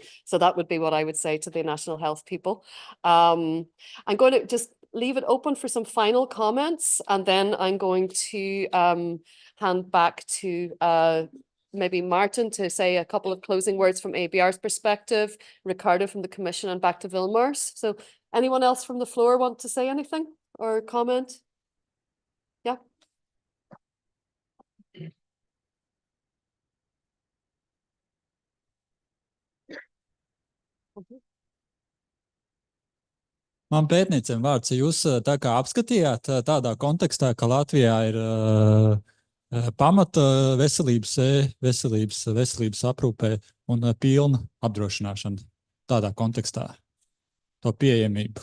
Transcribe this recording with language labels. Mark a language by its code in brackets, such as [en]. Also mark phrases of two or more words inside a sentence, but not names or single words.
[en] So that would be what I would say to the national health people. I'm going to just leave it open for some final comments, and then I'm going to hand back to maybe Martin to say a couple of closing words from ABR's perspective, Ricardo from the Commission, and back to Vilmars. So anyone else from the floor want to say anything or comment? Yeah. [lv] Man pētniecēm vārds, jūs tā kā apskatījāt tādā kontekstā, ka Latvijā ir pamata veselības aprūpē un pilna apdrošināšana tādā kontekstā, to pieejamību.